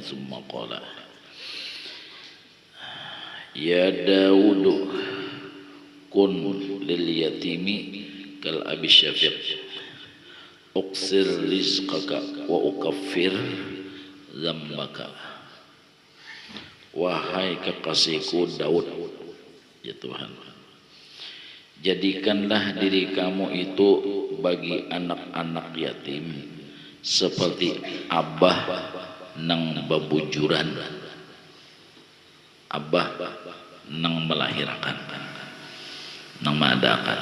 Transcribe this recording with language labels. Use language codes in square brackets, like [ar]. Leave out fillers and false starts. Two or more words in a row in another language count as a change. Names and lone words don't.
[ar] ثم قال: يا داود كن لليتيم كالأب الشفيق أقصر رزقك وأكفر ذنبك. [bjn] Wahai kekasihku Daud, ya Tuhan, jadikanlah diri kamu itu bagi anak-anak yatim seperti abah nang babujuran, abah nang melahirkan, nang madakan.